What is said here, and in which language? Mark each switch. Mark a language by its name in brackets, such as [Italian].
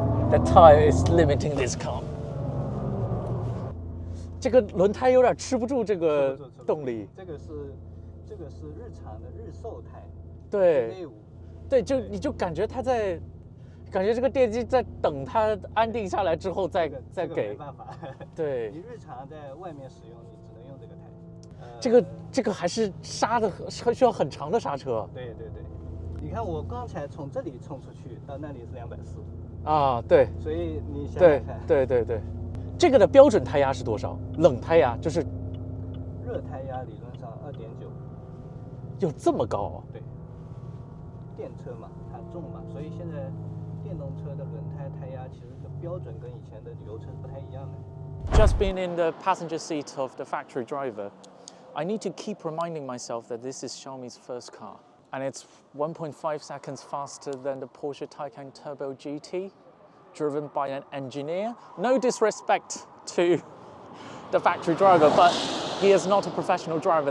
[English] The tire is limiting this car. [Chinese] 这个轮胎有点吃不住这个动力。这个是日常的日售胎。对，对，你就感觉感觉这个电机在等它安定下来之后再给。没办法。对。你日常在外面使用，你只能用这个胎。这个还是刹的需要很长的刹车。对对对，你看我刚才从这里冲出去到那里是240。啊，对。所以你想想看。对。这个的标准胎压是多少？冷胎压就是。热胎压理论上2.9。有这么高啊？对。电车嘛，它重嘛，所以现在电动车的轮胎胎压其实跟标准跟以前的油车是不太一样的。 [English] Just being in the passenger seat of the factory driver, I need to keep reminding myself that this is Xiaomi's first car. And it's 1.5 seconds faster than the Porsche Taycan Turbo GT, driven by an engineer. No disrespect to the factory driver, but he is not a professional driver.